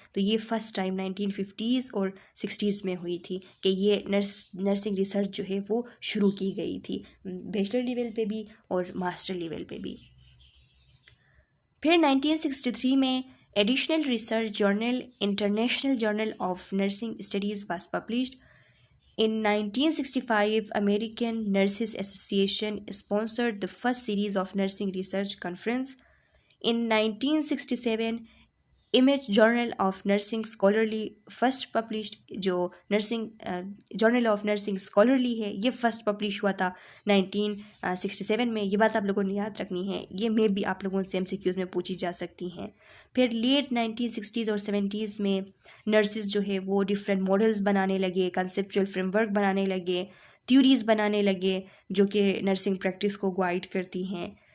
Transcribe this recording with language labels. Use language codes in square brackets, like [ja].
[ur] تو یہ first time 1950s اور 60s میں ہوئی تھی کہ یہ نرسنگ ریسرچ جو ہے وہ شروع کی گئی تھی بیچلر لیول پہ بھی اور ماسٹر لیول پہ بھی. [en] پھر 1963 میں additional research journal international journal of nursing studies was published. In 1965, American Nurses Association sponsored the first series of nursing research conference. In 1967, Image Journal of Nursing Scholarly first published. [ur] جو general of nursing scholarly ہے یہ first publish ہوا تھا 1967 میں. یہ بات آپ لوگوں نے یاد رکھنی ہے, یہ میں بھی آپ لوگوں سے MCQs میں پوچھی جا سکتی ہیں. پھر لیٹ 1960s اور 70s میں نرسز جو ہے وہ ڈفرینٹ ماڈلز بنانے لگے, کنسیپچول فریم ورک بنانے لگے, تھیوریز بنانے لگے جو کہ نرسنگ پریکٹس کو گائیڈ کرتی ہیں.